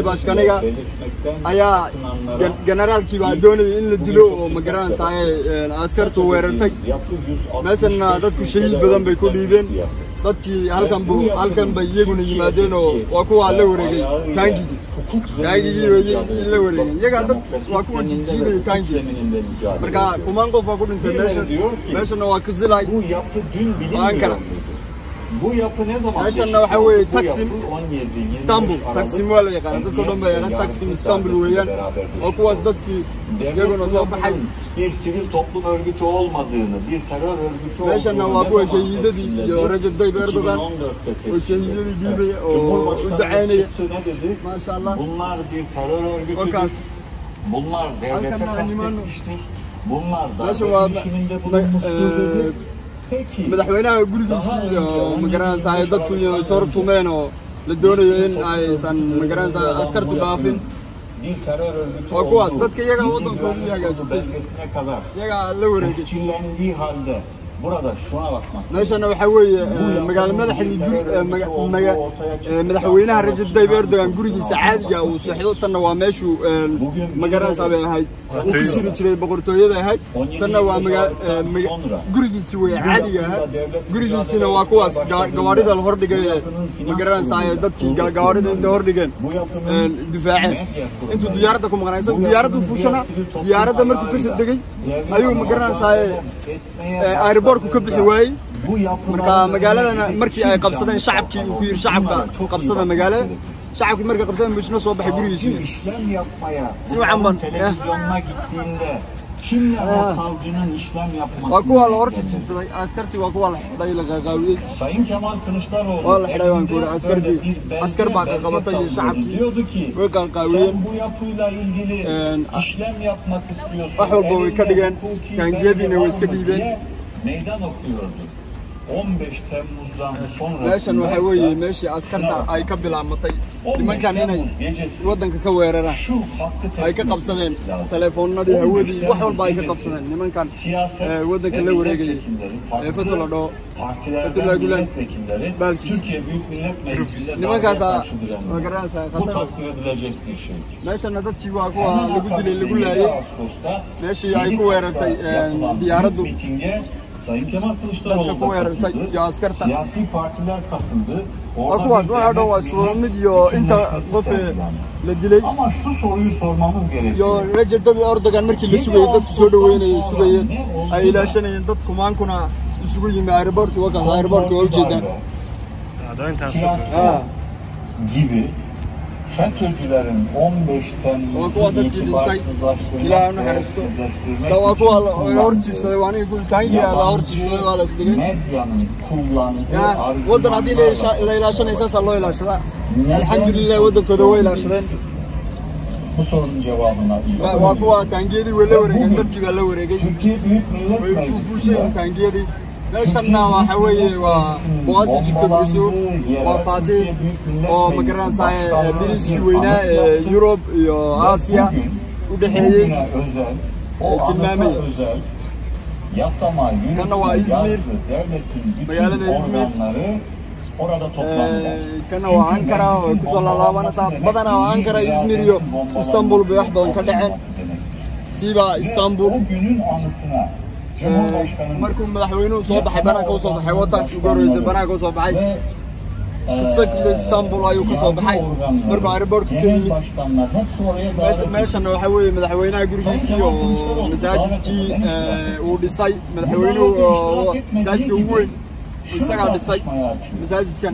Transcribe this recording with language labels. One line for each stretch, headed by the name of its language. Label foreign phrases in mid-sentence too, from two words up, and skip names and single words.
Somali: Başkanıga ayaa generaalkii baa doonayay in la dilo oo ma garanaysaa askartu weerartay meeshana dadku shahiid badan bay ku dhiibeen dadkii halkan bay iyaguna yimaadeen oo waa kuwa la wareegay taangigii la wareegay iyaga dad waa kuwa jijiinaya taangiga marka kumaan qof waa ku dhintay meeshana waa Kızılay Ankara
Turkish: Bu yapı ne zaman?
Somali: Meeshanna waxaa weeye Taksim Istanbul. Taksim waa la yaqaan dadka dhan baa yaqaan Taksim Istanbul weeyaan. Oo kuwaas dadkii iyaguna soo baxay
Turkish: bir sivil toplum örgütü olmadığını, bir terör örgütü olduğunu.
Somali: meeshanna waa kuwa shahiidadii iyo Recep Tayyip Erdogan oo shahiidadii dhiibay oo u ducaynaya.
Turkish: Ne dedi? Maşallah. Bunlar bir terör örgütüdür. Bunlar devlete kastetmiştir. Bunlar da dönüşümünde bulunmuştur dedi. Peki.
Somali: Madaxweynaha gurigiisa iyo magaranaysa dadku iyo soo tumeen oo la doonayo in aysan magaranaysa askartu dhaafin.
Turkish: Bir terör örgütü
Somali: oo kuwaas dadka iyaga wadankooda hagaajistay
Turkish: belgesine kadar
Somali: iyaga la wareegay
Turkish: tescillendiği halde burada şuna bakmak.
Somali: meeshana waxaa weeye magaalo madaxweynaha Recep Tayyip Erdogan gurigiisa caadiga uu seexdo tanna waa meeshuu magaranaysa bay ahayd uu ku siri jiray boqortooyada ahayd tanna waa gurigiisa way caadiga ahayd gurigiisina waa kuwaas gawaarida la hordhigay magaranaysa dadkii gawaarida inta hordhigeen difaaceen intuu diyaaradda ku maqnaysan diyaaraddu fuushana diyaaradda markuu ka soo degay ayuu magaranaysa airportku ka bixi waayay marka magaaladana markii ay qabsadeen shacabkii uu ku yiri shacabka qabsada magaalada shacabkii markay qabsadeen bushna soo baxay gurigiisa
Turkish: işlem yapmaya
Somali: si wacan ban
Turkish: televizyonuna gittiğinde kimle o savcının işlem yapması
Somali: waa kuwa la hor jibsaday askartii waa kuwa la xidhay la qaqaawiyay
Turkish: Sayın Kemal Kılıçdaroğlu
Somali: waa la xidhay waan ku yiri askartii askar baa qabatay iyo shacabkii
Turkish: diyordu ki
Somali: way qaqaawiyeen
Turkish: bu yapıyla ilgili işlem yapmak istiyorsun
Somali: wax walba way ka dhigeen taangiyadiina way iska dhiibeen
Turkish: meydan okuyordu 15 Temmuz'dan sonra
Somali: meeshan waxaa weeye meeshii askarta ay ka bilaamatay nimankan inay wadanka ka weeraraan ay ka qabsadeen telefoonadii hawadii wax walba ay ka qabsadeen nimankan wadanka la wareegayay Fethullah Dhoo Fethullah Gülen belki nimankaas magaranaysa
Turkish: takdir edilecek bir şey.
Somali: meeshana dadkii waa kuwa lagu dilay lagu laayay meeshii ay ku weerartay diyaaraddu
Turkish: Sayın Kemal Kılıçdaroğlu katıldı, siyasi partiler katıldı.
Somali: Kuwaas waxaa dhan waa isku mid iyo inta qof la dilay
Turkish: ama şu soruyu sormamız gerekiyor.
Somali: iyo Recep Tayyip Erdogan markii la sugayay dadku soo dhaweynayay sugayeen ay ilaashanayeen dad kumaankuna isugu yimi airportki wakaas airportki oo jeedaan
Turkish: gibi FETÖ'cülerin 15 Temmuz'u itibarsızlaştırmak medyanın kullandığı
Somali: wadan haddii la ilaashanaysa saa loo ilaashada alxamdulilah wadankooda way ilaashadeen
Turkish: bu sorunun cevabına
Somali: waa kuwa taangiyadii way la wareegeen dadkii baa la wareegay
Turkish: Türkiye Büyük Millet
Somali: way
Turkish: Meclisi
Somali: fuusheen taangiyadii meeshanna waxa weeye waa Boğaziçi Köprüsü waa Fatih oo magaranaysa biriskii weynaa Yurub iyo Asya u dhaxeeyay tilmaamay
Turkish: yasama
Somali: kana waa İzmir magaalada İzmir
Turkish: orada toplandı.
Somali: kana waa Ankara oo ku soo laabanaysa badanaa waa Ankara İzmir iyo İstanbul bay wax badan ka dhaceen siba İstanbul
Turkish: günün anısına
Somali: markuu madaxweynuhu soo baxay banaanka u soo baxay wataas ugu horeysay banaanka u soo baxay isagoo Istanbul ayuu ka soo baxay markuu airportka ka yimid meeshana waxaa weeye madaxweynaha gurigiisii oo masaajidkii uu dhisay madaxweynuhu masaajidka ugu weyn isagaa dhisay masaajidkan